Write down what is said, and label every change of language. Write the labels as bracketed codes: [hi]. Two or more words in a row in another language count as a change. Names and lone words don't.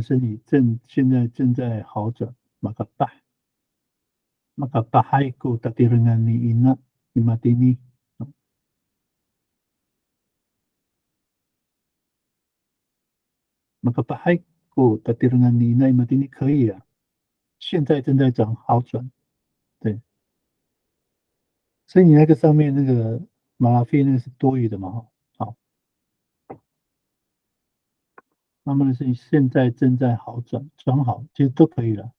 [zh] 身体现在正在好转， [ami] makabahay ko tatirangan ni ina imatini。makabahay ko tatirangan ni ina imatini [zh] 可以啊，现在正在好转，对。所以你那个上面那个马拉菲那个是多余的嘛？好， 慢慢的事情现在正在好转好，其实都可以了。